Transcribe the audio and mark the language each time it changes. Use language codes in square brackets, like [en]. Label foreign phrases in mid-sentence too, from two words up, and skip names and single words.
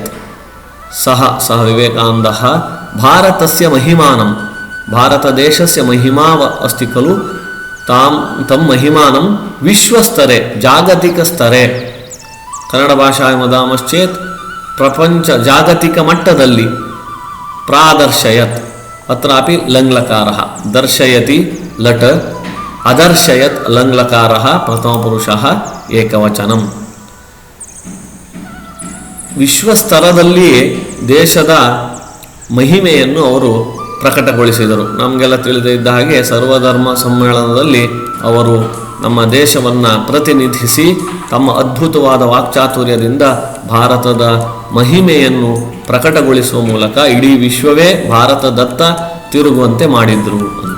[sa] सः विवेकानन्दः भारतस्य महिमानं, भारतदेशस्य महिमा अस्ति खलु, तं महिमानं विश्वस्तरे, जागतिकस्तरे, कन्नडभाषायां वदामश्चेत् [kn] ಪ್ರಪಂಚ ಜಾಗತಿಕಮಟ್ಟದಲ್ಲಿ [sa] प्रादर्शयत्। अत्रापि लङ्लकारः, दर्शयति लट्, अदर्शयत् लङ्लकारः प्रथमपुरुषः एकवचनं। [kn] ವಿಶ್ವಸ್ತರದಲ್ಲಿ ದೇಶದ ಮಹಿಮೆಯನ್ನು ಅವರು ಪ್ರಕಟಗೊಳಿಸಿದರು. ನಮಗೆಲ್ಲ ತಿಳಿದಿದ್ದ ಹಾಗೆ ಸರ್ವಧರ್ಮ ಸಮ್ಮೇಳನದಲ್ಲಿ ಅವರು ನಮ್ಮ ದೇಶವನ್ನು ಪ್ರತಿನಿಧಿಸಿ ತಮ್ಮ ಅದ್ಭುತವಾದ ವಾಕ್ಚಾತುರ್ಯದಿಂದ ಭಾರತದ ಮಹಿಮೆಯನ್ನು ಪ್ರಕಟಗೊಳಿಸುವ ಮೂಲಕ ಇಡೀ ವಿಶ್ವವೇ ಭಾರತದತ್ತ ತಿರುಗುವಂತೆ ಮಾಡಿದ್ರು ಅಂತ.